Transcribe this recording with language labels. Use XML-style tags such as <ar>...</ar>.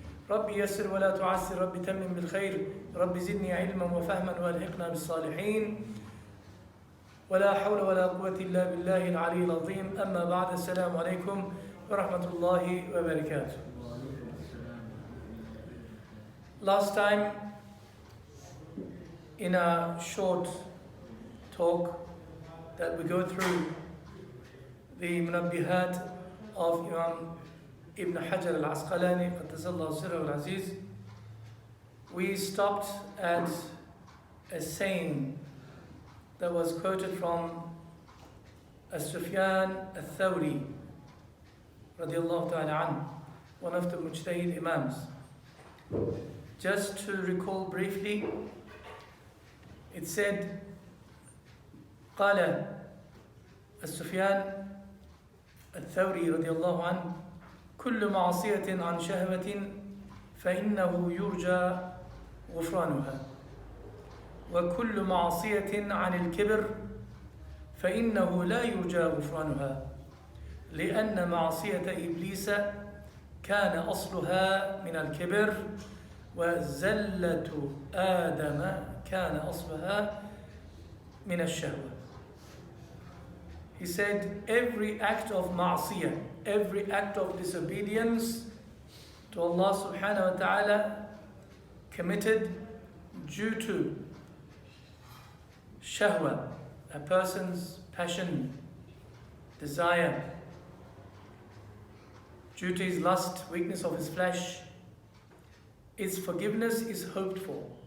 <ar>ربي يسر ولا تعسر ربي تمم بالخير ربي زدني علما وفهما والحقنا بالصالحين ولا حول ولا قوة إلا بالله العلي العظيم أما بعد السلام عليكم ورحمة الله وبركاته.</ar> <en>Last time in a short talk that we go through the munabbihat of Imam Ibn Hajar al-Asqalani Qaddasallahu Sirruhu al-Aziz, we stopped at a saying that was quoted from Sufyan al-Thawri radiyallahu ta'ala anhu, one of the mujtahid imams. Just to recall briefly, it said,</en> <ar>قال السفيان الثوري رضي الله عنه كل معصية عن شهوة فإنه يرجى غفرانها وكل معصية عن الكبر فإنه لا يرجى غفرانها لأن معصية إبليس كان أصلها من الكبر وزلة آدم كان أصلها من الشهوة.</ar> <en>He said every act of ma'asiyah, every act of disobedience to Allah subhanahu wa ta'ala committed due to shahwa, a person's passion, desire, due to his lust, weakness of his flesh, its forgiveness is hoped for.</en>